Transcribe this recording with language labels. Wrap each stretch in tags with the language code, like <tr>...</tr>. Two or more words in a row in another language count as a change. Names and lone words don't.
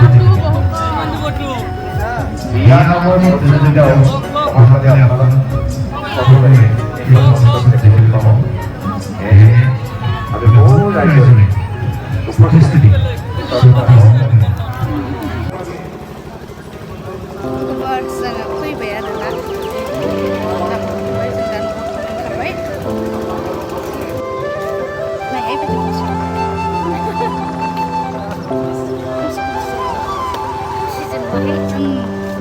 <bn>ইয়া নামর প্রতিযোগিতা আমাদের আপনারা সকলে এই মঞ্চে দেখতে পাবো আমি বহু রাজ্যে উপস্থিতি</bn> <brx>जोङो फैबाय आरोना जाखांबाय जों दा न'आव ओंखारबाय नायहाय बायदि खुसि जों</brx>